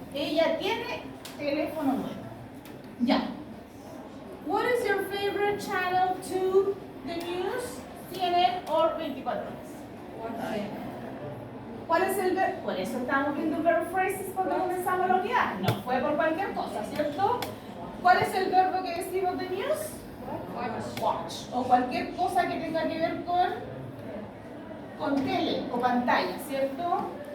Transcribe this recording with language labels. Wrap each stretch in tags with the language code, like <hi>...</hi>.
<es>Ella tiene teléfono nuevo. Ya.</es> <en>What is your favorite channel to the news?</en> <es>CNN o 24 horas. ¿Cuál es el verbo? Por eso estamos viendo el verbo phrases cuando comenzamos la unidad. No fue por cualquier cosa, ¿cierto? ¿Cuál es el verbo que decimos de news? Watch. O cualquier cosa que tenga que ver con tele o pantalla, ¿cierto?</es>